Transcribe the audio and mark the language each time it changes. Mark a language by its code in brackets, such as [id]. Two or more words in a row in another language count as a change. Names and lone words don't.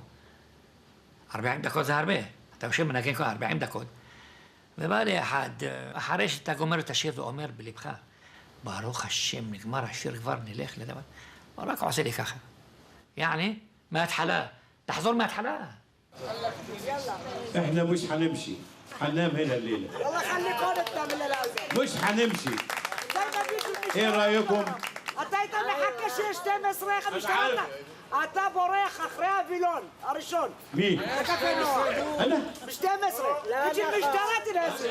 [he] 40 דקות זה הרבה, אתה יושב מנגן כל 40 דקות. ובא לי אחד, אחרי שאתה גומר את השיר ואומר בלבך, ברוך השם, נגמר השיר כבר, נלך לדבר. הוא רק עושה לי ככה. يعني מההתחלה, תחזור מההתחלה. [ar] احنا مش حنمشي حننام هنا الليله والله خليك هون تنام الليله هذه مش حنمشي زي ما بيجوا ايه رايكم [he] אתה היית מחכה שיש 12 משתנה אתה בורח אחרי הווילון הראשון [ar] مين [he] בקפה נוער [ar] انا [he] ב-12 תגיד משטרה תנסה